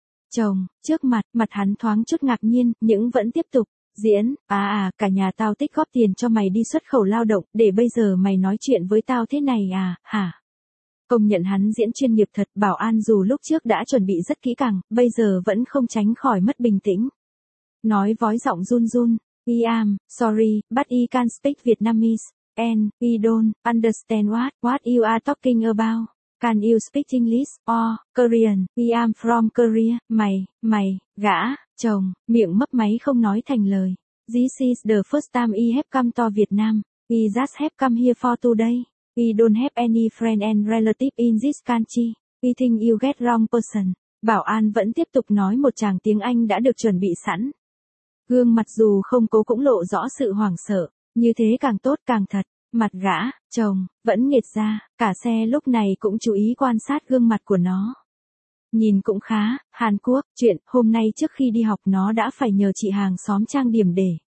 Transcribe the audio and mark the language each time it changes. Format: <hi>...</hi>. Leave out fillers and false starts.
<vi>Chồng, trước mặt hắn thoáng chút ngạc nhiên, nhưng vẫn tiếp tục. Diễn, à, cả nhà tao tích góp tiền cho mày đi xuất khẩu lao động, để bây giờ mày nói chuyện với tao thế này à, hả? Công nhận hắn diễn chuyên nghiệp thật, bảo an dù lúc trước đã chuẩn bị rất kỹ càng, bây giờ vẫn không tránh khỏi mất bình tĩnh. Nói vói giọng run run,</vi> <en>I am, sorry, but I can't speak Vietnamese, and I don't understand what you are talking about. Can you speak English or Korean? I am from Korea.</en> <vi>Mày, gã, chồng, miệng mấp máy không nói thành lời.</vi> <en>This is the first time I have come to Vietnam. I just have come here for today. I don't have any friend and relative in this country. I think you get wrong person.</en> <vi>Bảo an vẫn tiếp tục nói một tràng tiếng Anh đã được chuẩn bị sẵn. Gương mặt dù không cố cũng lộ rõ sự hoảng sợ. Như thế càng tốt càng thật. Mặt gã, chồng, vẫn nghệt ra, cả xe lúc này cũng chú ý quan sát gương mặt của nó. Nhìn cũng khá, Hàn Quốc, chuyện hôm nay trước khi đi học nó đã phải nhờ chị hàng xóm trang điểm để.</vi>